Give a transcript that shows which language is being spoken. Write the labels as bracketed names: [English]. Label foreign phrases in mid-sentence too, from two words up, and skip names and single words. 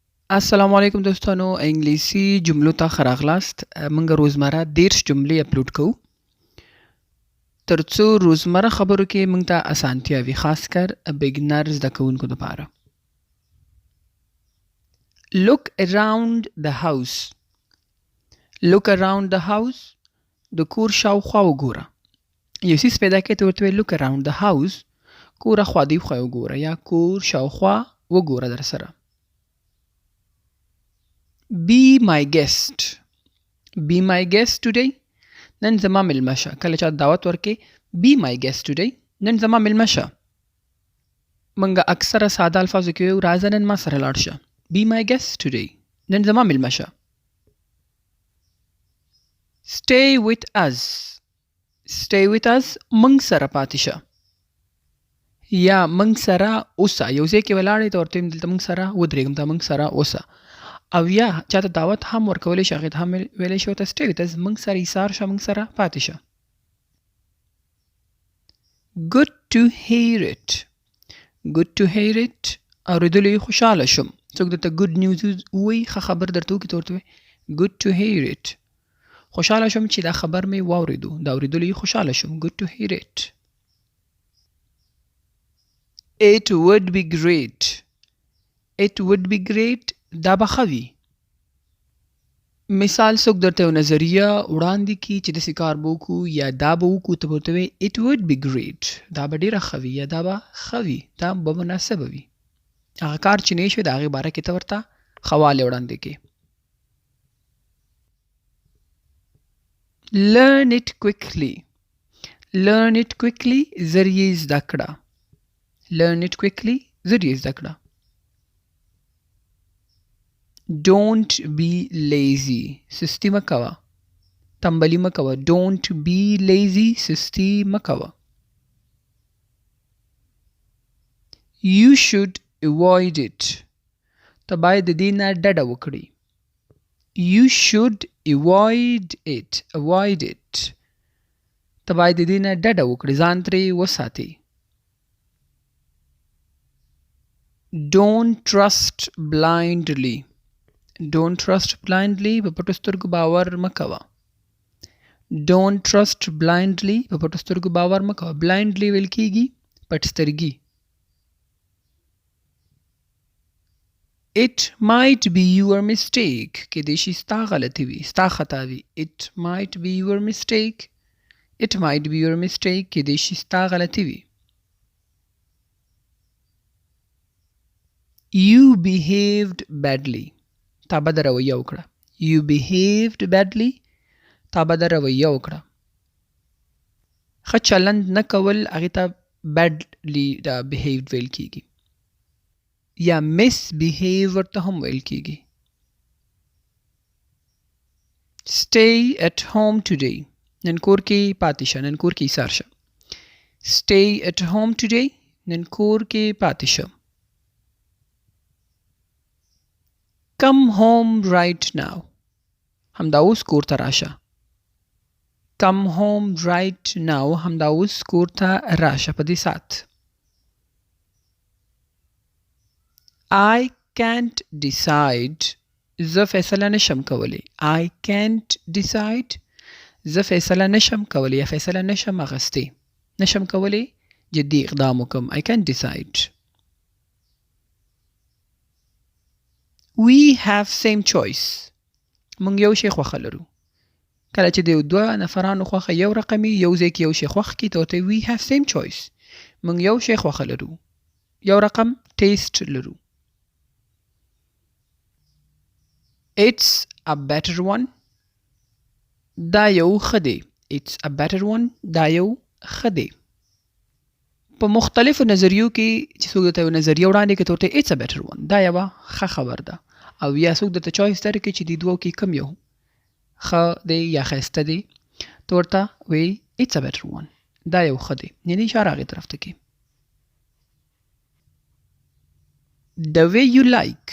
[Pashto] السلام علیکم دوستانو انګلیسي جملو ته ښه راغلاست. موږ روزمره 30 جملې اپلوډ کوو ترڅو روزمره خبرو کې موږ ته اسانتیا وي، خاص کر بګنر زده کوونکو لپاره. [English] Look around the house. Look around the house. [Pashto] د کور شاوخوا وګوره. یو څیز پیدا کړې ته ورته وایي [English] look around the house. [Pashto] کور خوا دی خوا وګوره یا کور شاوخوا وګوره در سره. [English] Be my guest. Be my guest today. [Pashto] نن زما مېلمه شه. کله چې دعوت ورکې [English] be my guest today. [Pashto] نن زما مېلمه شه. موږ اکثره ساده الفاظو کې وایو راځه نن ما سره لاړ شه. [English] Be my guest today. [Pashto] نن زما مېلمه شه. [English] Stay with us. Stay with us. [Pashto] موږ سره پاتې شه. یا موږ سره اوسه. یو ځای کې ولاړې ته ورته وایم دلته موږ سره ودرېږم ته موږ سره اوسه. او یا چاته دعوت هم ورکولی شي هغې ته هم ویلی شي ورته [English] stay with us. [Pashto] موږ سره ایثار شه، موږ سره پاتې شه. [English] Good to hear it. Good to hear it. [Pashto] اورېدلو یې خوشحاله شوم. څوک درته [English] good news [Pashto] ووایي ښه خبر درته وکړي ته ورته وایي [English] good to hear it. [Pashto] خوشحاله شوم چې دا خبر مې واورېدو. دا اورېدلو یې خوشحاله شوم. [English] Good to hear it. It would be great. It would be great. [Pashto] دا به ښه وي. مثال څوک درته یو نظریه وړاندې کړي چې داسې کار به وکړو یا دا به وکړو ته به ورته وایي [English] it would be great. [Pashto] دا به ډېره ښه وي یا دا به ښه وي. دا به مناسبه وي. هغه کار چې نه شوی د هغې باره کې ته ورته ښه والی وړاندې کړې. [English] Learn it quickly. Learn it quickly. [Pashto] زر یې زده کړه. [English] Learn it quickly. [Pashto] زر یې زده کړه. [English] Don't be lazy. [Pashto] سستی مه کوه. تنبلي مه کوه. [English] Don't be lazy. [Pashto] سستی مه کوه. [English] You should avoid it. [Pashto] ته باید د دې نه ډډه وکړې. [English] You should avoid it. Avoid it. [Pashto] ته باید د دې نه ډډه وکړې. ځان ترې وساتې. [English] Don't trust blindly. Don't trust blindly. [Pashto] په پټو سترګو باور مه کوه. [English] Don't trust blindly. [Pashto] په پټو سترګو باور مه کوه. blindly ویل کېږي پټ سترګي. [English] It might be your mistake. [Pashto] کېدای شي ستا غلطي وي. ستا خطا وي. [English] It might be your mistake. It might be your mistake. [Pashto] کېدای شي ستا غلطي وي. [English] You behaved badly. [Pashto] تا بده رویه وکړه. [English] You behaved badly. [Pashto] تا بده رویه وکړه. ښه چلند نه کول هغې ته badly دا behaved ویل کېږي. یا misbehave ورته هم ویل کېږي. [English] Stay at home today. [Pashto] نن کور کې پاتې شه. نن کور کې ایثار شه. [English] Stay at home today. [Pashto] نن کور کې پاتې شه. [English] Come home right now. [Pashto] همدا اوس کور ته راشه. [English] Come home right now. [Pashto] همدا اوس کور ته راشه په دې ساعت. [English] I can't decide. [Pashto] زه فیصله نشم کولی. [English] I can't decide. [Pashto] زه فیصله نشم کولی یا فیصله نشم اخیستی. نشم کولی جدي اقدام وکم. [English] I can't decide. We have same choice. [Pashto] موږ یو شی خوښه لرو. کله چې د دوه نفرانو خوښه یو رقمي یو ځای کې یو شی خوښ کړي ته ورته [English] we have same choice. [Pashto] موږ یو شی خوښه لرو. یو رقم ټیسټ لرو. [English] It's a better one. [Pashto] دا یو ښه دی. [English] It's a better one. [Pashto] دا یو ښه دی. په مختلفو نظریو کې چې څوک درته یو نظریه وړاندې کړي ته ورته [English] it's a better one. [Pashto] دا یوه ښه خبر ده. او یا څوک درته چوایس درکړي چې دې دوو کې کوم یو ښه دی یا ښایسته دی ته ورته وایي [English] it's a better one. [Pashto] دا یو ښه دی. یعنې اشاره هغې طرف ته کې. [English] The way you like.